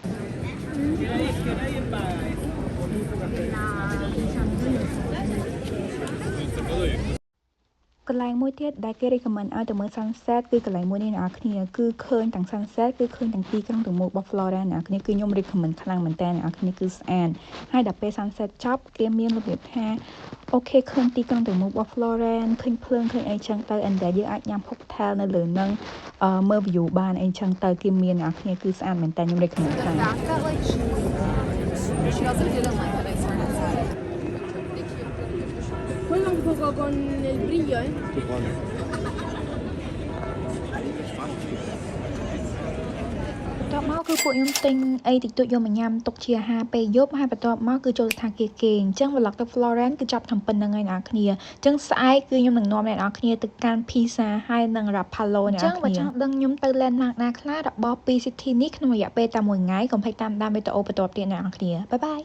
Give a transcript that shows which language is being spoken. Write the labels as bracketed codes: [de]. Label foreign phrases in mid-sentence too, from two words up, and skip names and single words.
[km] កន្លែងមួយទៀតដែលគេ recommend ឲ្យទៅមើល sunset គឺកន្លែងមួយនេះអ្នកគ្នាគឺឃើញទាំង sunset គឺឃើញ ទាំងទីក្រុងទាំងមូលរបស់ Florence អ្នកគ្នាគឺខ្ញុំ recommend ខ្លាំងមែនតើអ្នកគ្នាគឺស្អាតហើយដល់ពេល sunset ចប់គេមានរបៀបថាអូខេឃើញទីក្រុងទាំងមូលរបស់ Florence ឃើញភ្លើងឃើញអីចឹងទៅ [en] and then [km] យើងអាចញ៉ាំ cocktail នៅលើហ្នឹងមើល view បានអីចឹងទៅគេមានអ្នកគ្នាគឺស្អាតមែនតើខ្ញុំ recommend ខ្លាំង [it] Quello un poco con il brillo, eh? [km] បន្ទាប់មកគឺពួកខ្ញុំទិញអីតិចតួចយកមកញ៉ាំទុកជាអាហារពេលយប់ហើយបន្ទាប់មកគឺចូលស្ថានភាពគេអញ្ចឹង vlog ទៅ Florence គឺចាប់តាមប៉ុណ្្នឹងហើយអ្នកនរគ្នាអញ្ចឹងស្អែកគឺខ្ញុំនឹងនាំអ្នកនរគ្នាទៅកាន់ Pisa ហើយនិង Rapallo អ្នកនរគ្នាអញ្ចឹងបើចង់ដឹងខ្ញុំទៅ landmark ណាខ្លះរបស់ពី city នេះក្នុងរយៈពេលតែ1ថ្ងៃកុំភ្លេចតាមដានវីដេអូបន្ទាប់ទៀតអ្នកនរគ្នាបាយបាយ